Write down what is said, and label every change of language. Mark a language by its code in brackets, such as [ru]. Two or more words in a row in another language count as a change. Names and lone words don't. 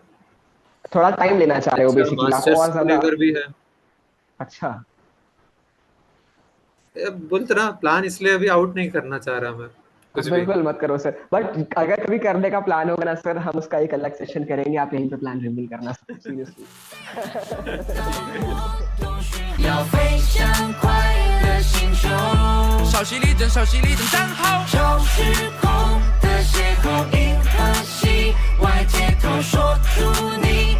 [hi] थोड़ा टाइम लेना चाह रहे हो अच्छा, बेसिकली आप मास्टर्स और को ज्यादा। लेकर भी है। अच्छा। बोल तो रहा, प्लान इसलिए अभी आउट नहीं करना चाह रहा मैं कुछ भी। बिल्कुल मत करो सर, बट अगर कभी करने का प्लान होगा ना सर, हम उसका एक अलग सेशन करेंगे, आप यहीं पे [en] plan reveal [hi] करना सीरियसली। [zh] 要飞向快乐星球，稍息立正，稍息立正，站好。超时空的邂逅，银河系外接头说出你。